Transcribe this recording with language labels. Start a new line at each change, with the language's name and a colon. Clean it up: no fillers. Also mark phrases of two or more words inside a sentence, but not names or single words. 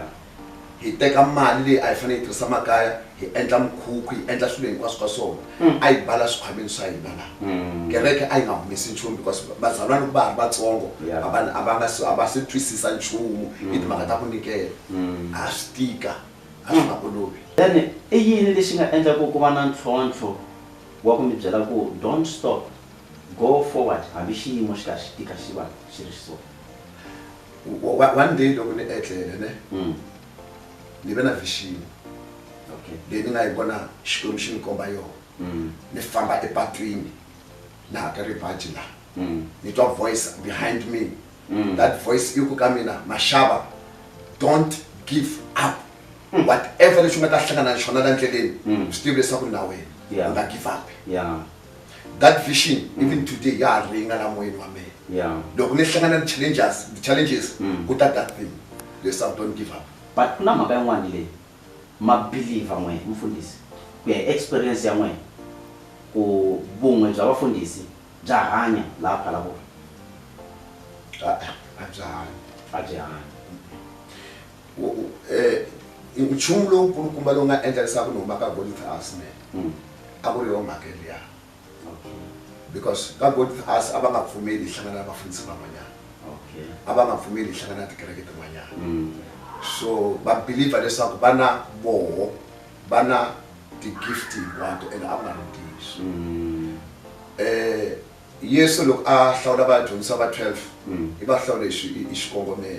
Tsonga: Hi teka mali leyi a hi fanele hi tirhisa makaya hi endla mikhukhu hi endla swilo hinkwaswo ka swona a hi bala swikhwameni swa hina laha. Kereke a hi nga humesi nchumu because bazalwana ku va ha ri vatsongo a va se twisisa nchumu hi timhaka ta ku nyikela. A swi tika a swi nga olovi. Then i yini lexi nga endla ku va na ntlhontlho wa ku mi byela ku
English: don't stop, go forward
Tsonga: hambi xiyimo xi karhi xi tika xi va xi ri so? One day loko ni etlele ne ni ve na vision. Okay. Leyi ni nga yi vona Xikwembu xi ni komba yona. Ni famba epatwini laha ka ribaji laha ni twa
English: voice behind me. That voice
Tsonga: i ku ka mina, Mashaba,
English: don't give up.
Tsonga: Whatever lexi u nga ta hlangana na xona la ndleleni swi tivi leswaku na wena u nga
English: give up.
Tsonga: Yeah.
English: That vision even today
Tsonga: ya ha ringa la moyeni wa mina. Yeah. Loko ni hlangana na challenges ku ta
English: that thing
Tsonga: leswaku
English: don't give up.
Tsonga: But ku na mhaka yin'wana leyi ma believer n'we mfundisi ku ya experience ya n'we ku vun'we bya vafundhisi bya hanya laha Phalaborwa. A byi hanya. Nchumu lowu nkulukumba lowu nga endla leswaku ni huma ka God with us a ku ri yo mhaka liya. Because ka God with us a va nga pfumeli hi hlangana na vafundhisi van'wanyana. A va nga pfumeli hi hlangana na tikereke tin'wanyana. So va believer leswaku va na voho va na ti-gift hinkwato and a va nga ri ntiyiso. Yesu loko a hlawula vadyondzisa va 12 i va hlawule hi xikongomelo.